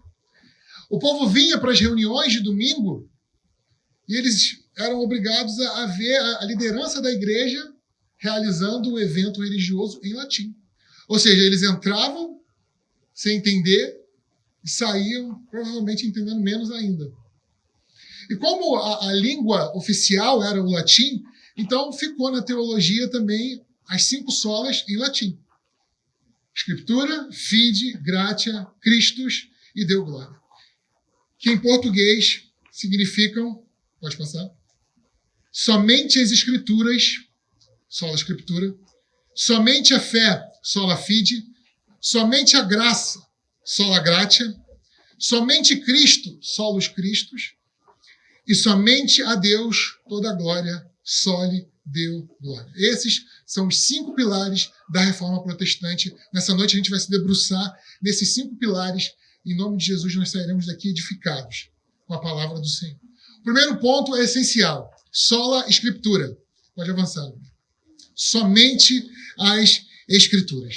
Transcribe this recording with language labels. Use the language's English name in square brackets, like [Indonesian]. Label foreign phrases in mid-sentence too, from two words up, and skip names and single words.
[Portuguese] O povo vinha para as reuniões de domingo e eles eram obrigados a ver a liderança da igreja realizando o evento religioso em latim. Ou seja, eles entravam sem entender e saíam provavelmente entendendo menos ainda. E como a língua oficial era o latim, então ficou na teologia também as 5 solas em latim. [Latin] Scriptura, fide, gratia, Christus e Deo gloria. [Portuguese] Que em português significam, pode passar, somente as escrituras, [Latin] sola Scriptura, [Portuguese] somente a fé, [Latin] sola fide, [Portuguese] somente a graça, [Latin] sola gratia, [Portuguese] somente Cristo, [Latin] solus Christus, [Portuguese] e somente a Deus toda a glória, [Latin] soli Deo gloria. [Portuguese] Esses são os 5 pilares da reforma protestante. Nessa noite a gente vai se debruçar nesses 5 pilares. Em nome de Jesus nós sairemos daqui edificados com a palavra do Senhor. O primeiro ponto é essencial. [Latin] Sola Scriptura. [Portuguese] Pode avançar. Somente as Escrituras.